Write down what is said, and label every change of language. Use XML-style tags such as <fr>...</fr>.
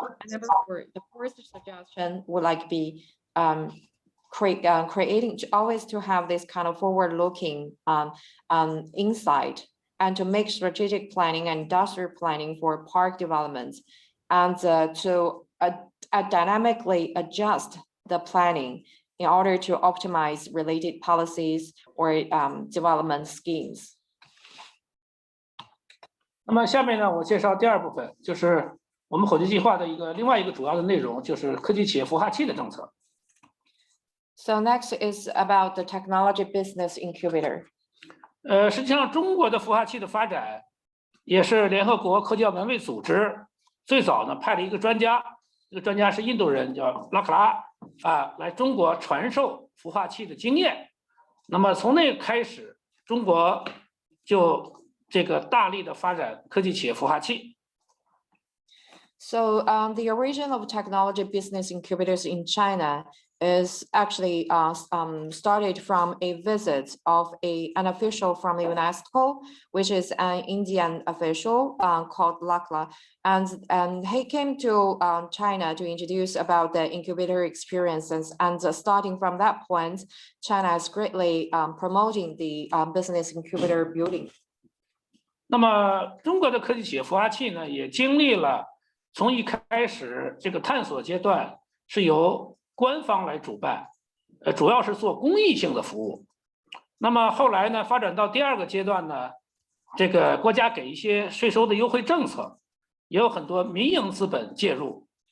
<en>And number four, the first suggestion would be creating always to have this kind of forward-looking insight and to make strategic planning and industrial planning for park development, and to dynamically adjust the planning in order to optimize related policies or development schemes.</en> <zh>那么下面呢，我介绍第二部分，就是我们火炬计划的另外一个主要的内容，就是科技企业孵化器的政策。</zh> <en>So next is about the technology business incubator.</en> <zh>实际上，中国的孵化器的发展也是联合国科教门卫组织最早呢派了一个专家，这个专家是印度人，叫拉克拉来中国传授孵化器的经验。那么从那开始，中国就这个大力的发展科技企业孵化器。</zh> <en>So the origin of technology business incubators in China is actually started from a visit of an official from the UNESCO, which is an Indian official called Lakla. And he came to China to introduce about the incubator experiences. And starting from that point, China is greatly promoting the business incubator building.</en> <zh>那么中国的科技企业孵化器呢，也经历了从一开始这个探索阶段是由官方来主办，主要是做公益性的服务。那么后来呢，发展到第二个阶段呢，这个国家给一些税收的优惠政策，也有很多民营资本介入。</zh>